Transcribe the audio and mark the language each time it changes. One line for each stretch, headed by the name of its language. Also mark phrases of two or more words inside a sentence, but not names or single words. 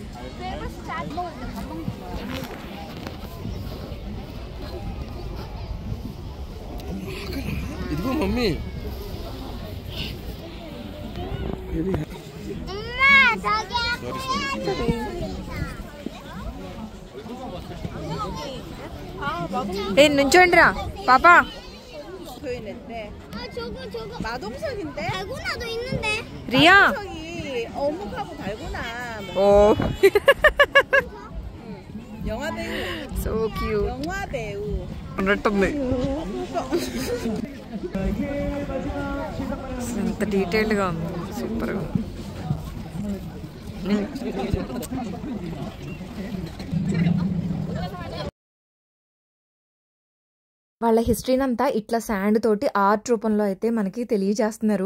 Telugu: ఇదిగో మమ్మీ, ఏ నుంచోండిరా పాపా.
Korean: 마동석인데? 달고나도 있는데.
Telugu: రియా
Korean: 마동석이 어묵하고 달고나. ఓ 영화 배우.
English: so cute
Korean: 영화 배우.
Telugu: ఉన్నట్టుంది. ఎంత డీటెయిల్డ్ గా ఉంది, సూపర్ గా. వాళ్ళ హిస్టరీని అంతా ఇట్లా శాండ్ తోటి ఆర్ట్ రూపంలో అయితే మనకి తెలియజేస్తున్నారు.